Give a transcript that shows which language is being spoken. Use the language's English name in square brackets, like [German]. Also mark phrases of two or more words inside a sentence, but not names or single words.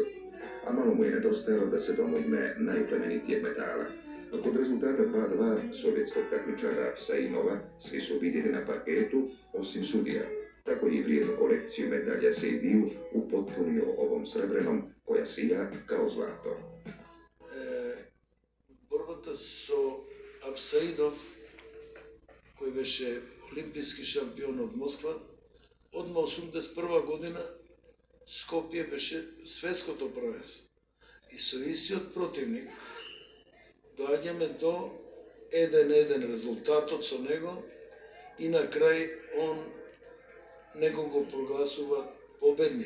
[Serbian] A malo mu je nedostajalo da se domogne najplemenitijeg medala. Kod rezultata 2-2 sovjetskog takmičara Saimova svi su vidjeli na parketu osim sudija. Tako je vrijednu kolekciju medalja Sejdiju upotpunio ovom srebrenom koja sija kao zlato. [Macedonian] Борбата со Апсаидов, кој беше олимписки шампион од Москва, одма 81 година Скопје беше светското првенство. И со истиот противник доаѓаме до 1-1 резултатот со него и на крај он него го прогласува победник.